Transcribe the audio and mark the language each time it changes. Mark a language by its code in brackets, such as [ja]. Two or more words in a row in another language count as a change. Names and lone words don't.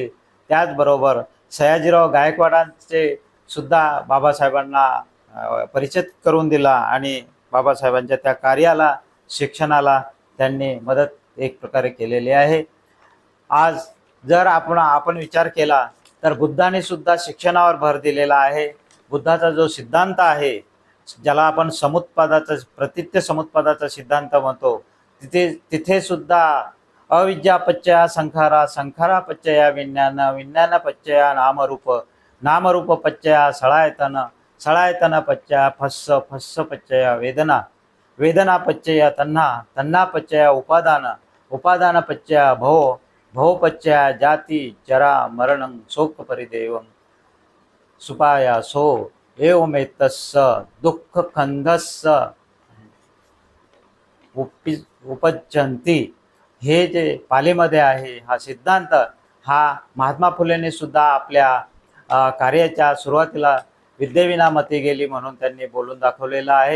[mr] त्याचबरोबर सयाजीराव गायकवाडांचे सुद्धा बाबासाहेबांना परिचित करून दिला आणि बाबासाहेबांच्या त्या कार्याला, शिक्षणाला त्यांनी मदत एक प्रकारे केलेली आहे. आज जर आपण विचार केला तर बुद्धाने सुद्धा शिक्षणावर भर दिलेला आहे. बुद्धाचा जो सिद्धांत आहे, ज्याला आपण प्रतित्य समुत्पादाचा सिद्धांत म्हणतो, तिथे सुद्धा अविद्या [pi] पच्चया संखारा, संखारा पच्चया विज्ञान, विज्ञान पच्चया नामरूप, नामरूप पच्चया सळायतन, सळायतन पच्चया फस्स, फस्स पच्चया वेदना, वेदना पच्चया तन्ना, तन्ना पच्चया उपादान, उपादान पच्चया भव, भव पच्चया जाती जरा मरणं शोक परिदेवं सुपाया सो एवमेतस्स दुःख खंदस्स उपजंती. [mr] हे जे पालीमध्ये आहे हा सिद्धांत, हा महात्मा फुलेंनी सुद्धा आपल्या कार्याच्या सुरुवातीला विद्येविना मती गेली म्हणून त्यांनी बोलून दाखवलेलं आहे.